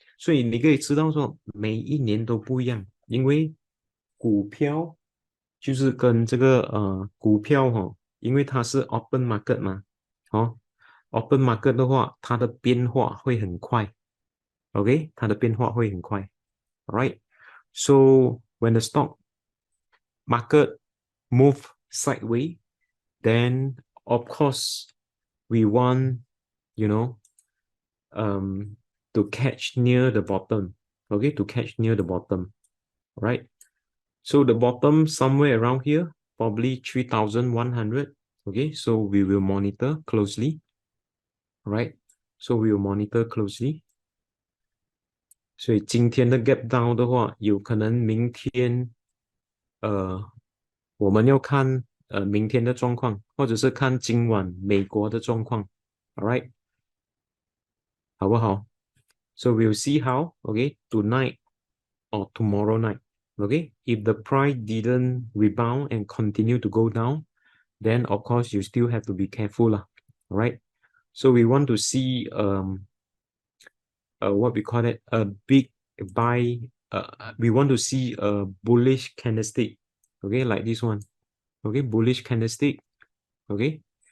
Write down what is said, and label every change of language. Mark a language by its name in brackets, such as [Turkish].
[Chinese] 所以你可以知道说，每一年都不一样，因为股票就是跟这个股票因为它是 open market 嘛，open market 的话，它的变化会很快，OK， 它的变化会很快 ，Alright。 [English] So when the stock market move sideways, then of course we want, you know, to catch near the bottom. Okay, to catch near the bottom, right? So the bottom somewhere around here, probably 3,100. Okay, so we will monitor closely, right? So we will monitor closely. [Chinese] 所以今天的 gap down 的话，有可能明天，我们要看明天的状况，或者是看今晚美国的状况 ，All right， 好不好 ？ [English] So we'll see how, okay, tonight or tomorrow night, [Chinese] okay. [English] If the price didn't rebound and continue to go down, then of course you still have to be careful lah, all right. So we want to see what we call it, a big buy. We want to see a bullish candlestick, okay, like this one, okay, bullish candlestick, okay.